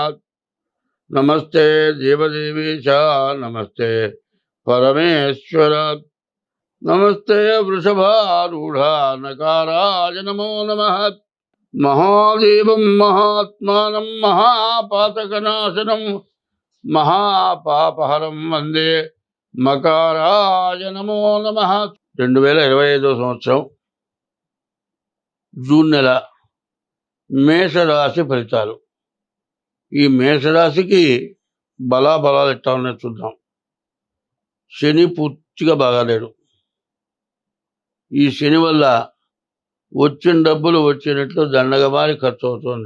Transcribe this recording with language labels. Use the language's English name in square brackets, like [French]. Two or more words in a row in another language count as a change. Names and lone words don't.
[Sanskrit] नमस्ते देवदेवेश नमस्ते परमेश्वर नमस्ते वृषभारूढ़ा नकाराय नमो नमः। महादेवं महात्मानं महापातकनाशनं महापापहरं वंदे मकाराय नमो नमः। [Telugu] 2025 సంవత్సరం జూన్ నెల మేషరాశి ఫలితాలు. ఈ మేషరాశికి బలాబలాలు ఎట్లా ఉన్నాయో చూద్దాం. శని పూర్తిగా బాగాలేడు. ఈ శని వల్ల వచ్చిన డబ్బులు వచ్చినట్లు దండగమారి ఖర్చు అవుతుంది.